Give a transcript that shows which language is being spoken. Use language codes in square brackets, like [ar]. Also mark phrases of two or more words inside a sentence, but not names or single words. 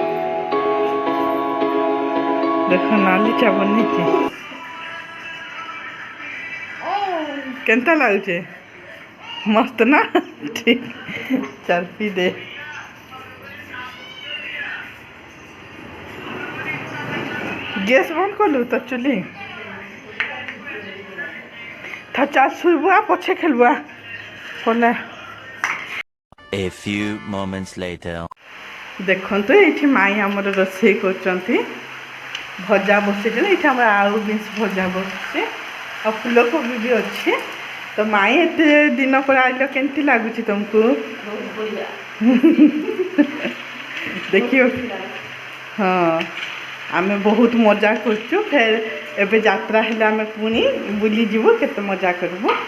[spv] ଦେଖ ନାଲି ଚା ବନେଇଛି କେନ୍ତା ଲାଗୁଛେ ମସ୍ତ ନା ଠିକ ଚାଲ ପି ଦେ ଗ୍ୟାସ୍ ବନ୍ଦ କଲୁ ତ ଚୁଲି ତା ଚାଲ ଶୋଇବୁ ପଛେ ଖେଳିବୁ କଲେ [en] A few moments later. [or] ଦେଖନ୍ତୁ ଏଇଠି ମାଇଁ ଆମର ରୋଷେଇ କରୁଛନ୍ତି ଭଜା ବସେଇଛନ୍ତି ଏଇଠି ଆମର ଆଳୁ ବିନ୍ସ ଭଜା ବସୁଛି ଆଉ ଫୁଲକୋବି ବି ଅଛି ତ ମାଇଁ ଏତେ ଦିନ ପରେ ଆଇଲ କେମିତି ଲାଗୁଛି ତମକୁ ଦେଖିବ ହଁ ଆମେ ବହୁତ ମଜା କରୁଛୁ ଫେର ଏବେ ଯାତ୍ରା ହେଲେ ଆମେ ପୁଣି ବୁଲିଯିବୁ କେତେ ମଜା କରିବୁ